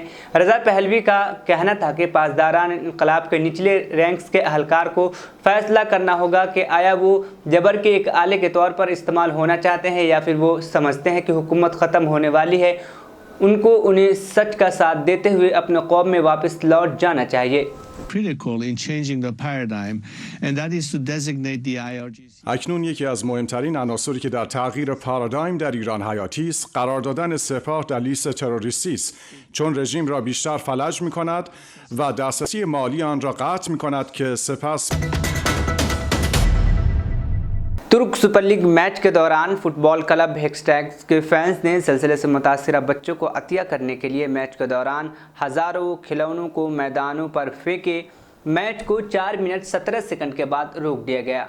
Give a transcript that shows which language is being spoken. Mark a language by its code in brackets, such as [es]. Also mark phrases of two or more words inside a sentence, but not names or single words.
[hi] रज़ा पहलवी का कहना था कि पासदारान इनकलाब के निचले रैंक्स के अहलकार को फ़ैसला करना होगा कि आया वो जबर के एक आले के तौर पर इस्तेमाल होना चाहते हैं या फिर वो समझते हैं कि हुकूमत ख़त्म होने वाली है। उनको उन्हें सच का साथ देते हुए अपने कौम में वापस लौट जाना चाहिए। [en] critical in changing the paradigm, and that is to designate the IRGC. [fa] اکنون یکی از مهمترین عناصری که در تغییر پارادایم در ایران حیاتی است، قرار دادن سپاه در لیست تروریستی است، چون رژیم را بیشتر فلج می‌کند و دسترسی مالی آن را قطع می‌کند که سپس [hi] तुर्क सुपर लीग मैच के दौरान फुटबॉल क्लब हेक्सटैग्स के फैंस ने सिलसिले से मुतासिरा बच्चों को अतिया करने के लिए मैच के दौरान हज़ारों खिलौनों को मैदानों पर फेंके। मैच को 4 मिनट 17 सेकंड के बाद रोक दिया गया।